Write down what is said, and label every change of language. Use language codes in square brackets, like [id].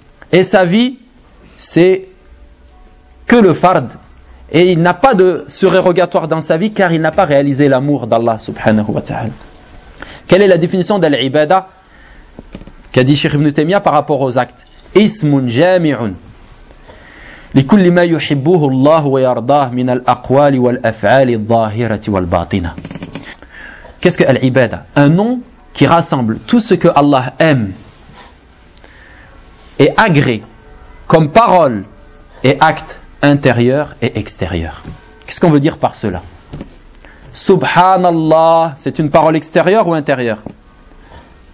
[fr] Et sa vie, c'est que le fard. Et il n'a pas de surérogatoire dans sa vie, car il n'a pas réalisé l'amour d'Allah subhanahu wa ta'ala. Quelle est la définition de l'ibada qu'a dit Cheikh Ibn Taymiyyah par rapport aux actes? [ar] Ismun jami'un. لكل ما يحبه الله ويرضاه من الأقوال والأفعال الظاهرة والباطنة. [fr] Qu'est-ce que l'ibada? Un nom qui rassemble tout ce que Allah aime et agrée comme parole et acte intérieur et extérieur. Qu'est-ce qu'on veut dire par cela ? Subhanallah, c'est une parole extérieure ou intérieure ?